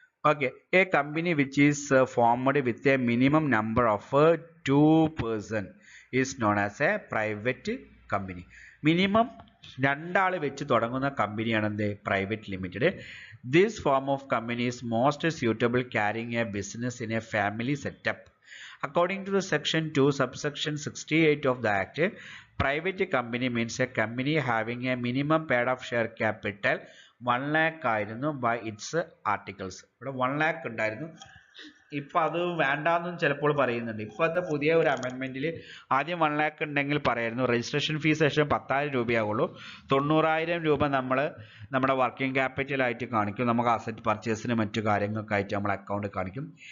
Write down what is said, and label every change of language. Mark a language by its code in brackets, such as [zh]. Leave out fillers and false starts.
[en] Okay, a company which is formed with a minimum number of 2 person is known as a private company. [ml] Minimum 2 ആൾ വെച്ച് തുടങ്ങുന്ന കമ്പനിയാണ് എന്ത്? Private limited. [en] This form of company is most suitable carrying a business in a family setup. According to the section 2 subsection 68 of the act, private company means a company having a minimum paid up share capital 1 lakh [ml] ആയിരുന്നു [en] by its articles. [ml] ഇവിടെ 1 lakh ഉണ്ടായിരുന്നു. ഇപ്പോൾ അത് വേണ്ടാന്നും ചിലപ്പോൾ പറയുന്നുണ്ട്. ഇപ്പോഴത്തെ പുതിയ ഒരു അമെൻമെൻറ്റിൽ ആദ്യം 1 lakh ഉണ്ടെങ്കിൽ പറയായിരുന്നു രജിസ്ട്രേഷൻ ഫീസ് ശേഷം 10,000 രൂപയാകുള്ളൂ. 90,000 രൂപ നമ്മൾ നമ്മുടെ വർക്കിംഗ് ക്യാപിറ്റലായിട്ട് കാണിക്കും, നമുക്ക് അസറ്റ് പർച്ചേസിന് മറ്റു കാര്യങ്ങൾക്കായിട്ട് നമ്മൾ അക്കൗണ്ട് കാണിക്കും.